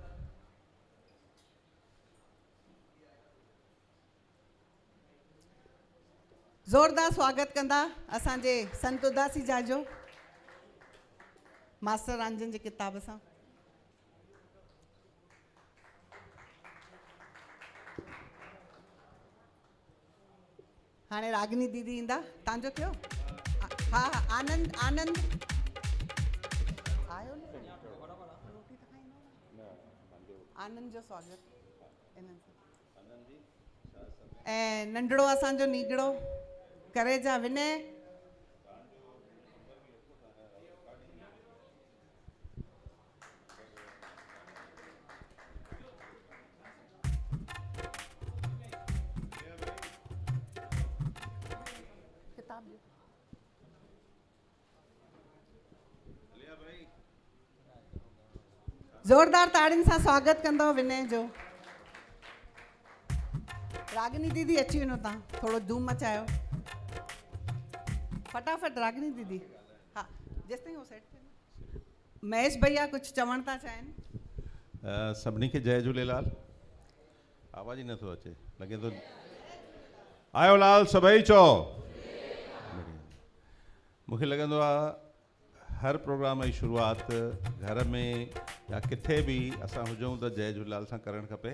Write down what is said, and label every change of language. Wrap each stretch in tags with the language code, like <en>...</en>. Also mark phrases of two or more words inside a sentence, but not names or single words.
<sd>ज़ोरदार स्वागत कंदा असांजे संत उदासी जा जो मास्टर रंजन जी किताब सां। हाणे रागिनी दीदी ईंदा। तव्हांजो थियो? हा हा आनंद आनंद आयो न? रोटी त खाईंदो न? आनंद जो स्वागत इन्हनि सां। ऐं नंढड़ो असांजो नीगड़ो करेजा विनय। किताब ॾियो। ज़ोरदार ताड़ियुनि सां स्वागत कंदो विनय जो। रागिनी दीदी अची वञो तव्हां, थोरो धूम मचायो फटाफट। रागिनी दीदी हा जेसिताईं हो सेट थिए। महेश भैया कुझु चवणु था चाहिनि। सभिनी खे जय झूलेलाल। आवाज़ ई नथो अचे, लॻे थो आयो लाल सभई चओ। मूंखे लॻंदो आहे हर प्रोग्राम जी शुरूआत घर में या किथे भी असां हुजूं त जय झूलेलाल सां करणु खपे।</sd>